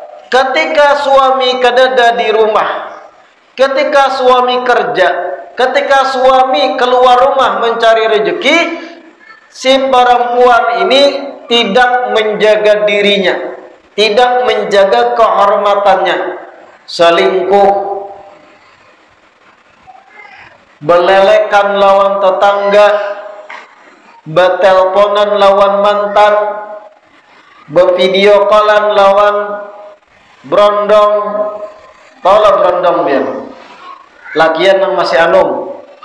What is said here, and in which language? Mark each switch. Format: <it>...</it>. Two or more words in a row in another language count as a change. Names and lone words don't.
<id>Ketika suami kadada di rumah, ketika suami kerja, ketika suami keluar rumah mencari rezeki, si perempuan ini tidak menjaga dirinya, tidak menjaga kehormatannya, selingkuh,</id> <bjn>belelekan lawan tetangga, beteleponan lawan mantan, bevideo callan lawan brondong. Taulah brondong biar lakian yang masih anum.</bjn>